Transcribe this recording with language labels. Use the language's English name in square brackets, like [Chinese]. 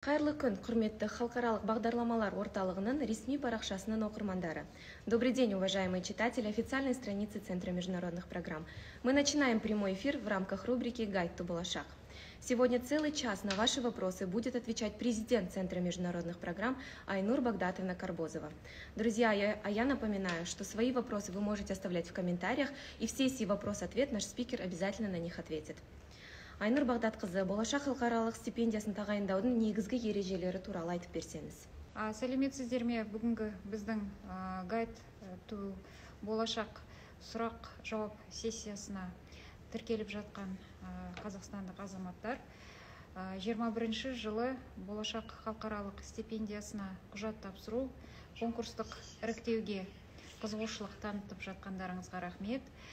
[Kazakh] Қайырлы күн, құрметті халықаралық бағдарламалар орталығының ресми парақшасының оқырмандары. [Russian] Добрый день, уважаемые читатели официальной страницы Центра международных программ. Мы начинаем прямой эфир в рамках рубрики «Гайд to Болашак». Сегодня целый час на ваши вопросы будет отвечать президент Центра международных программ Айнур Багдатовна Карбозова. Друзья, я напоминаю, что свои вопросы вы можете оставлять в комментариях, и в сессии вопрос-ответ наш спикер обязательно на них ответит. [Kazakh] Айнур Багдатқызы, Болашақ халықаралық стипендиясын тағайындаудың негізгі ережелері туралы айтып берсеңіз. Сәлеметсіздер ме? Бүгінгі біздің Гайд to Болашақ сұрақ-жауап сессиясына тіркеліп жатқан қазақстандық азаматтар 21 жылы Болашақ халықаралық стипендиясына құжат тапсыру конкурстық іріктеуге қызығушылық танытып жатқандарыңызға рахмет.